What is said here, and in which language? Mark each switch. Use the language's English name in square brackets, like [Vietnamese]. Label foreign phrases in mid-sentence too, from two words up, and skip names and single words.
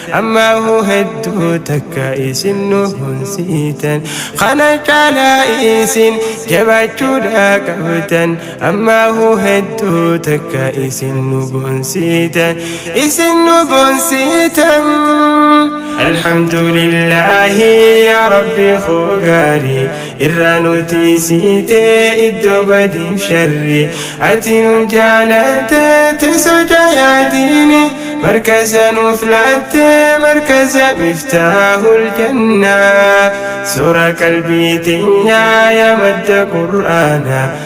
[Oromo] Ammaahu hedduu takka isin nu bonsiitan. Kana caalaa isin jabachuudha qabdan. Ammaahu hedduu takka isin nu bonsiitan. Isin nu bonsiitan. [Arabic] الحمد لله يا ربي [Oromo] kho gaarii. Irra nuti siitee iddoo badiif sharri. Ati nu jaalatte teessoo jaayaatiini. Markaza nuuf laatte markaza miftaahul jannaa. Soora qalbii teenyaa yaa madda Qur'aanaa.